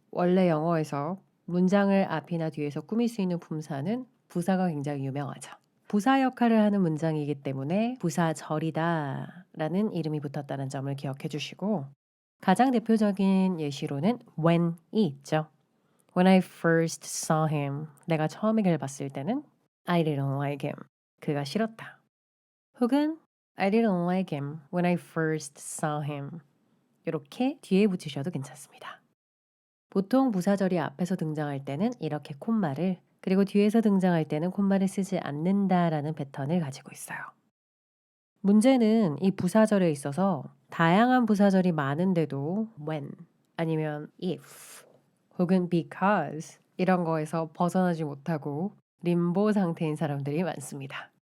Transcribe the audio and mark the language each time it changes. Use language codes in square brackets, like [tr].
[ko] 원래 영어에서 문장을 앞이나 뒤에서 꾸밀 수 있는 품사는 부사가 굉장히 유명하죠. 부사 역할을 하는 문장이기 때문에 부사절이다 라는 이름이 붙었다는 점을 기억해 주시고, 가장 대표적인 예시로는 when이 있죠. [en] When I first saw him, [ko] 내가 처음에 그를 봤을 때는 [en] I didn't like him, [ko] 그가 싫었다. [en] 혹은 I didn't like him when I first saw him. [ko] 이렇게 뒤에 붙이셔도 괜찮습니다. 보통 부사절이 앞에서 등장할 때는 이렇게 콤마를, 그리고 뒤에서 등장할 때는 콤마를 쓰지 않는다라는 패턴을 가지고 있어요. 문제는 이 부사절에 있어서 다양한 부사절이 많은데도 when 아니면 if 혹은 because 이런 거에서 벗어나지 못하고 림보 상태인 사람들이 많습니다.